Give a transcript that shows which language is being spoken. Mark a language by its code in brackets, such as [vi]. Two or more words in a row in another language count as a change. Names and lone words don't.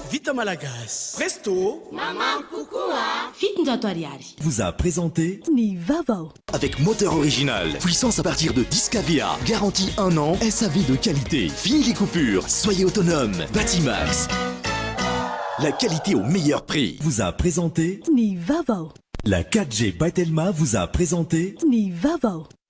[mg] vita malagasy Presto Maman Cocoa fitonjato ariary [fr] vous a présenté [mg] ny vavao [fr] avec moteur original, puissance à partir de 10 kVA, garantie 1 an, SAV de qualité. Fini les coupures, soyez autonome. Batimax, la qualité au meilleur prix, vous a présenté [mg] ny vavao. [fr] La 4G by Telma vous a présenté [mg] ny vavao.